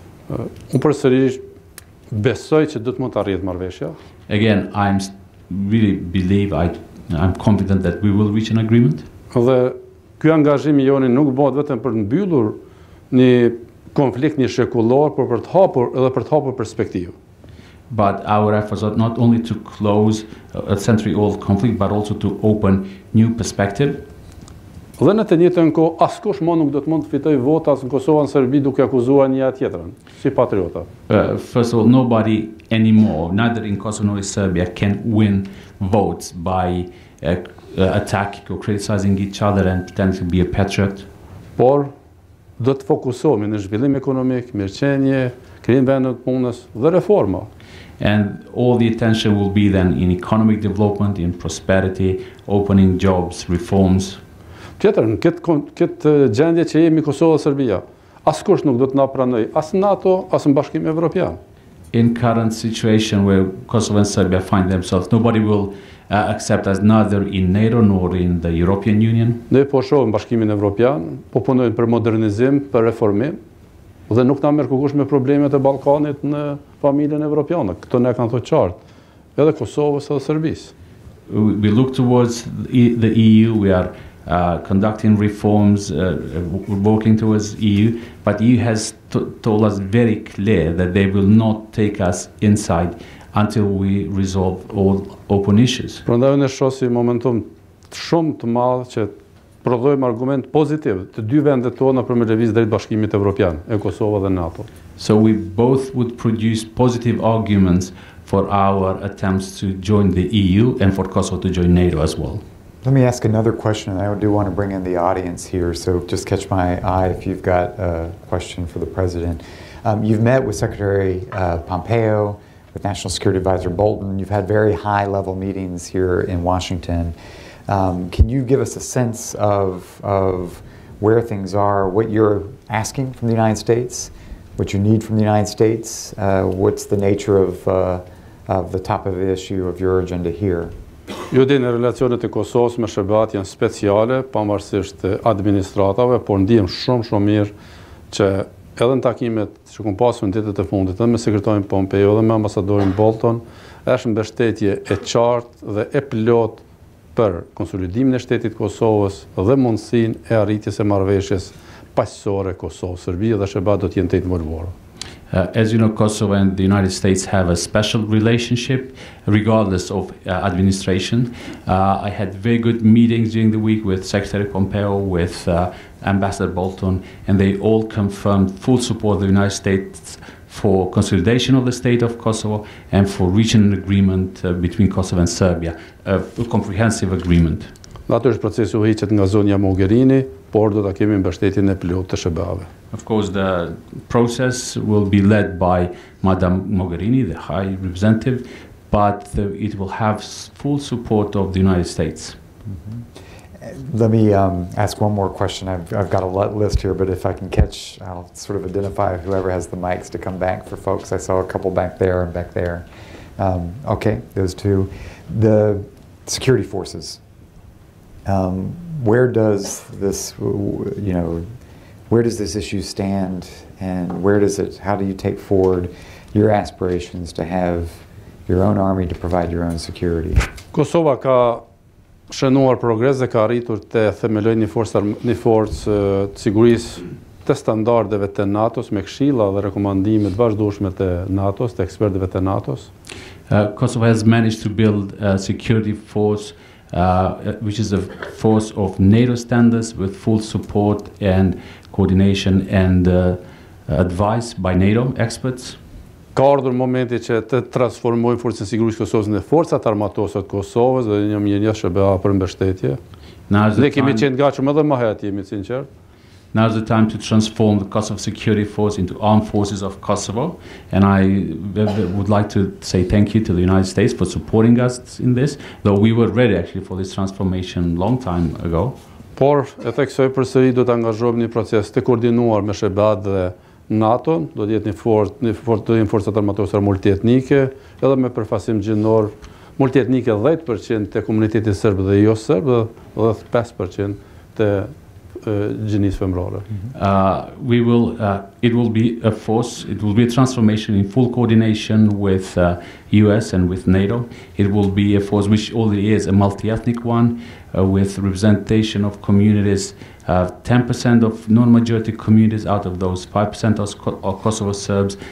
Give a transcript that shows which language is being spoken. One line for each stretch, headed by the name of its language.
Albanian: Unë përsërish besoj që do të mund të arrihet marrëveshja.
English: Again, I'm confident that we will reach an agreement.
Albanian: Dhe ky angazhim i joni nuk bëhet vetëm për të mbyllur një konflikt, një shekullor, por për të hapur perspektivë.
English: But our efforts are not only to close a century-old conflict, but also to open new perspective.
Albanian: Dhe në të njëjtën kohë, askush më nuk do të mund të fitojë vota në Kosovë, në Serbi, duke akuzuar një tjetrën, si patriota.
English: First of all, nobody anymore, neither in Kosovo nor in Serbia, can win votes by attacking or criticizing each other and pretending to be a patriot.
Albanian: Por do të fokusohemi në zhvillim ekonomik, mirëqenie, krijim vende të punës dhe reforma.
English: And all the attention will be then in economic development, in prosperity, opening jobs, reforms.
Albanian: Tjetër, në këtë gjendje që jemi Kosovë dhe Serbia, askush nuk do të na pranojë as NATO, as në Bashkimin Evropian.
English: In current situation where Kosovo and Serbia find themselves, nobody will accept us neither in NATO nor in the European Union.
Albanian: Ne po shohim Bashkimin Evropian, po punojnë për modernizim, për reformim, dhe nuk na merr kukush me problemet e Ballkanit në familjen evropiane. Këto ne kanë thënë qartë, edhe Kosovës edhe Serbisë.
English: We look towards the EU. We are conducting reforms, working towards EU, but EU has told us very clear that they will not take us inside until we resolve all open issues.
Albanian: Prandaj ne shohim momentum shumë të madh që prodhojmë argument pozitiv të dy vendet tona për me lëviz drejt Bashkimit Evropian, e Kosova dhe NATO.
English: So we both would produce positive arguments for our attempts to join the EU and for Kosovo to join NATO as well. Let me ask another question, and I do want to bring in the audience here, so just catch my eye if you've got a question for the President. You've met with Secretary Pompeo, with National Security Advisor Bolton. You've had very high-level meetings here in Washington. Can you give us a sense of where things are, what you're asking from the United States, what you need from the United States, what's the nature of the top of the issue of your agenda here?
Albanian: Ju dini, relacionet e Kosovës me SHBA-t janë speciale, pavarësisht administratave, por ndihem shumë mirë që edhe në takimet që kam pasur në ditët e fundit, edhe me sekretarin Pompeo dhe me ambasadorin Bolton, është mbështetje e qartë dhe e plot për konsolidimin e shtetit Kosovës dhe mundësinë e arritjes së marrëveshjes paqësore Kosovë-Serbia dhe SHBA do të jenë të involvuara.
English: As you know, Kosovo and the United States have a special relationship, regardless of administration. I had very good meetings during the week with Secretary Pompeo, with Ambassador Bolton, and they all confirmed full support of the United States for consolidation of the state of Kosovo and for reaching an agreement between Kosovo and Serbia, a comprehensive agreement.
Albanian: Natyrisht procesi u hiqet nga zonja Mogherini, por do ta kemi mbështetjen e plotë të SHBA-ve.
English: Of course, the process will be led by Madam Mogherini, the High Representative, but it will have full support of the United States. Mm-hmm. Let me ask one more question. I've got a list here, but if I can catch, I'll sort of identify whoever has the mics to come back for folks. I saw a couple back there and back there. Okay, those two. The security forces. Where does this, where does this issue stand, and how do you take forward your aspirations to have your own army to provide your own security?
Albanian: Kosova ka shënuar progres dhe ka arritur të themelojë një forcë të sigurisë të standardeve të NATO-s me këshilla dhe rekomandimet vazhdueshme të NATO-s, të ekspertëve të NATO-s.
English: Kosovo has managed to build a security force which is a force of NATO standards with full support and coordination and advice by NATO experts.
Albanian: Ka ardhur momenti që të transformojmë Forcën e Sigurisë të Kosovës në forcat armatose të Kosovës dhe një mirënjohje SBA për mbështetje. Ne kemi qenë gatshëm edhe më herët, jemi sinqert.
English: Now's the time to transform the Kosovo Security Force into armed forces of Kosovo, and I would like to say thank you to the United States for supporting us in this, though we were ready actually for this transformation long time ago.
Albanian: Por e theksoj përsëri do të angazhohemi në një proces të koordinuar me SBA dhe NATO, do të jetë një forcat armatose multietnike, edhe me përfasim gjinor multietnike 10% të komunitetit serb dhe jo serb dhe 5% të gjinisë femrore.
English: It will be a force, it will be a transformation in full coordination with US and with NATO. It will be a force which already is a multi-ethnic one with representation of communities, 10% of non-majority communities out of those 5% of Kosovo Serbs.